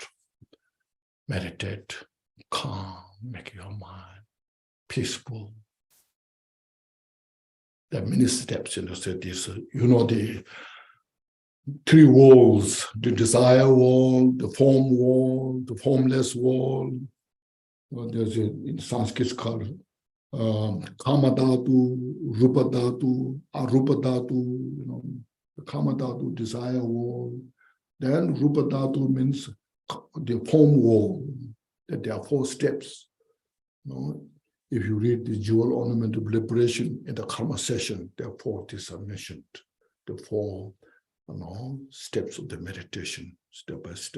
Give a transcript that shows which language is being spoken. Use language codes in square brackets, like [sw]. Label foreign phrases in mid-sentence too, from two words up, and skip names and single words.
[sa] Meditate, calm, make your mind peaceful. There are many steps in this. The 3 walls, the desire wall, the form wall, the formless wall. [en] There's in Sanskrit called [sa] Kama Dhatu, Rupa Dhatu, Arupa Dhatu, the Kama Dhatu, [en] desire wall. Then [sa] Rupa Dhatu [en] means the form wall, that there are 4 steps. If you read the jewel ornament of liberation in the karma session, there are 4 things are mentioned. The 4 steps of the meditation, step by step.